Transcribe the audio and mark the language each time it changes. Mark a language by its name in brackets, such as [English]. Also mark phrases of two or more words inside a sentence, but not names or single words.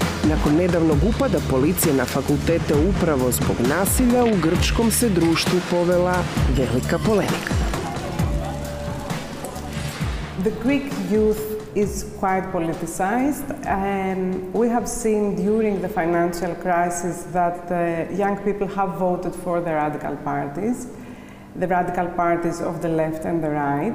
[Croatian] Nakon nedavnog upada policije na fakultete upravo zbog nasilja, u grčkom se društvu povela velika polemika. [English] The Greek youth is quite politicized, and we have seen during the financial crisis that young people have voted for the radical parties of the left and the right.